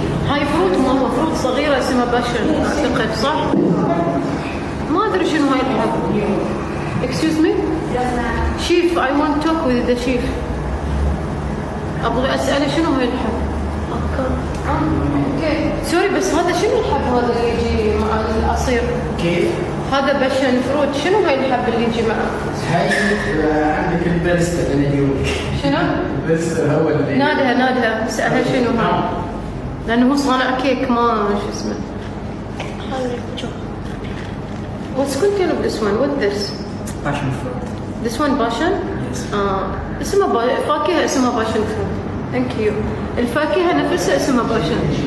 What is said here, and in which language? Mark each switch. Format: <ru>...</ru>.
<ar>هاي فروت ما هو فروت صغيرة اسمها باشن اعتقد صح؟ ما ادري شنو هاي الحب.</ar> <en>Excuse me? Chief, I want to talk with the chief.</en> <ar>ابغى اسأله شنو هاي الحب؟ اوكي. سوري بس هذا شنو الحب هذا اللي يجي مع العصير؟ كيف؟ هذا باشن فروت. شنو هاي الحب اللي يجي معه؟ هاي عندك البرستر اللي يجيوك. شنو؟ البرستر هو اللي نادها اسألها شنو هاي؟ لأنه هو صانع كيك ما شو اسمه.</ar> <en>What's content of this one? What this?</en> <ar>باشن فروت.</ar> <en>This one</en> <ar>باشن؟ اسمها فاكهة اسمها باشن فروت.</ar> <en>Thank you.</en> <ar>الفاكهة نفسها اسمها باشن.</ar>